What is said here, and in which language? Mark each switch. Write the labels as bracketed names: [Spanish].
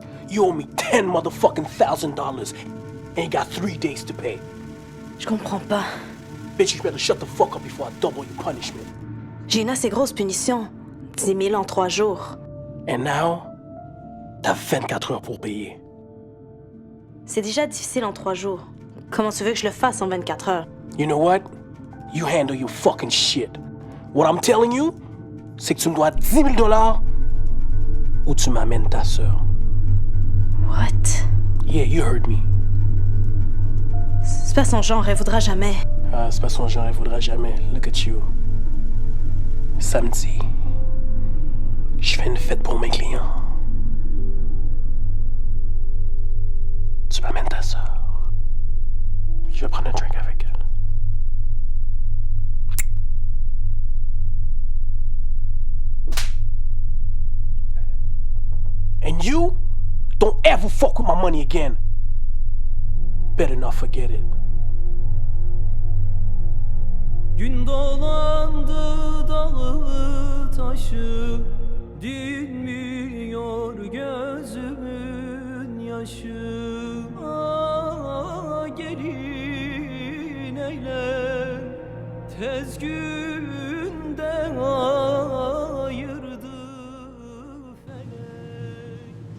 [English] You owe me $10 motherfucking $1,000 and you got 3 days to pay. [French] Je comprends pas. [English] Bitch, you better shut the fuck up before I double your punishment. [French] J'ai une assez grosse punition. 10 000 en 3 jours. [English] And now, [French] t'as 24 heures pour payer. C'est déjà difficile en 3 jours. Comment tu veux que je le fasse en 24 heures? [English] You know what? You handle your fucking shit. What I'm telling you, [French] c'est que tu me dois 10 000 $ ou tu m'amènes ta sœur. [English] What? Yeah, you heard me. [French] C'est pas son genre, elle voudra jamais. Ah, c'est pas son genre, elle voudra jamais. [English] Look at you. [French] Samedi, je fais une fête pour mes clients. Tu m'amènes ta sœur. Je vais prendre un drink avec elle. [English] And you don't ever fuck with my money again. Better not forget it. [Turkish] Gün dolandı dağı taşı, dinmiyor gözümün yaşı. Ah, gelin eyle, tez günde ayırdı felek.